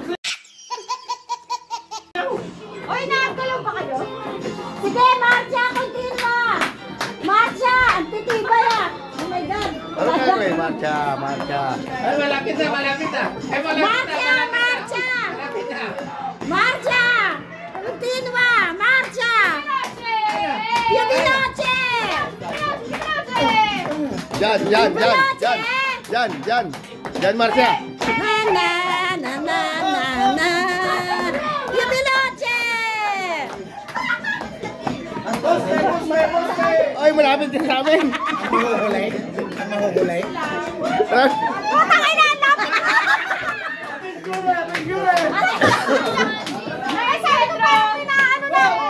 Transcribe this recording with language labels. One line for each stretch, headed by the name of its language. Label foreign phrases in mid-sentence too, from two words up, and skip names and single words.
Filipino: Oy, nakagalaw pa kayo?
Italian: Sige, marcha, continua! Marcha!
Filipino: Ang titibay ah!
English: Oh my God!
Filipino: Ano kayo?
Italian: Marcha, marcha.
Filipino: Ay, malapit na, malapit na. Ay, malapit na,
Italian: Marcha! Marcha!
Filipino: malapit na.
Italian: Marcha! Continua! Marcha! Più veloce! Jan, Jan, Jan, Jan. Jan, Jan. Jan, marcha. Na na na na na na! Più veloce!
Filipino: Ay, malapit din sa amin. Mahuhulay. Mahuhulay. Putang ina! Ay, sabi ko pa yung pinaano na!